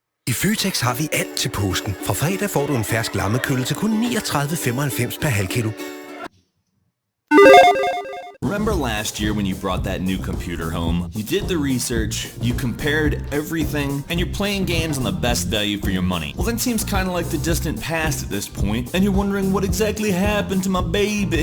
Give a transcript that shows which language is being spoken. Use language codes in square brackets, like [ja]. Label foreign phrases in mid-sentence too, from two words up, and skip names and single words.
[da] I Føtex har vi alt til påsken. Fra fredag får du en fersk lammekølle til kun 39,95 per halv kilo. [en] Remember last year when you brought that new computer home? You did the research, you compared everything, and you're playing games on the best value for your money. Well, that seems kind of like the distant past at this point, and you're wondering what exactly happened to my baby.